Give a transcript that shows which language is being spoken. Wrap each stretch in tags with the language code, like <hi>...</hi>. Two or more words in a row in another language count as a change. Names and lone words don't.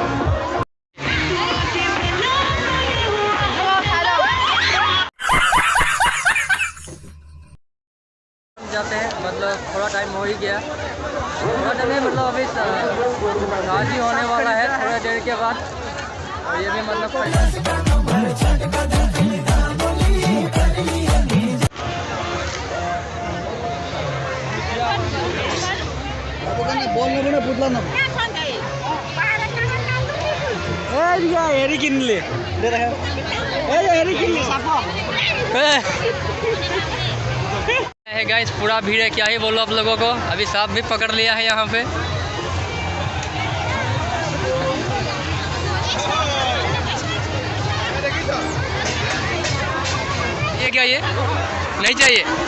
<hi>जाते हैं मतलब थोड़ा टाइम हो ही गया, थोड़ा टाइम मतलब अभी शादी होने वाला है थोड़ा देर के बाद, और ये भी मतलब</hi> <as>হেৰি কিনিলে হেৰি কিনিলে চাব</as> <hi>है गाइस, पूरा भीड़ है, क्या ही बोलो आप लोगों को। अभी सांप भी पकड़ लिया है यहाँ पे। ये क्या, ये नहीं चाहिए।</hi>